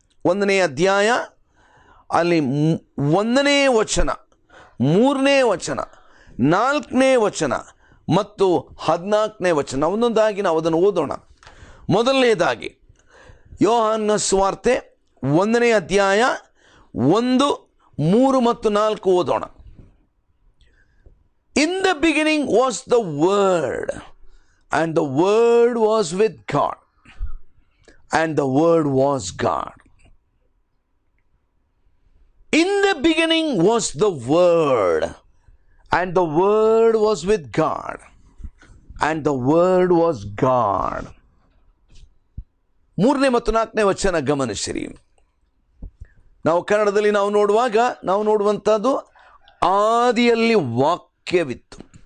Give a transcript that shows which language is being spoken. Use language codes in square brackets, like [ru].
[kn] 1ನೇ ಅಧ್ಯಾಯ ಅಲ್ಲಿ 1ನೇ ವಚನ, 3ನೇ ವಚನ, 4ನೇ ವಚನ ಮತ್ತು 14ನೇ ವಚನ ಒಂದೊಂದಾಗಿ ನಾವು ಅದನ್ನು ಓದೋಣ. ಮೊದಲನೇದಾಗಿ ಯೋಹಾನ ಸುವಾರ್ತೆ 1ನೇ ಅಧ್ಯಾಯ 1, 3 ಮತ್ತು 4 ಓದೋಣ. [en] In the beginning was the Word, and the Word was with God, and the Word was God. In the beginning was the Word, and the Word was with God, and the Word was God. [kn] 3ನೇ ಮತ್ತು 4ನೇ ವಚನ ಗಮನಿಸಿರಿ. ನಾವು ಕನ್ನಡದಲ್ಲಿ ನಾವು ನೋಡುವಾಗ ನಾವು ನೋಡುವಂಥದ್ದು ಆದಿಯಲ್ಲಿ ವಾಕ್ಯವಿತ್ತು.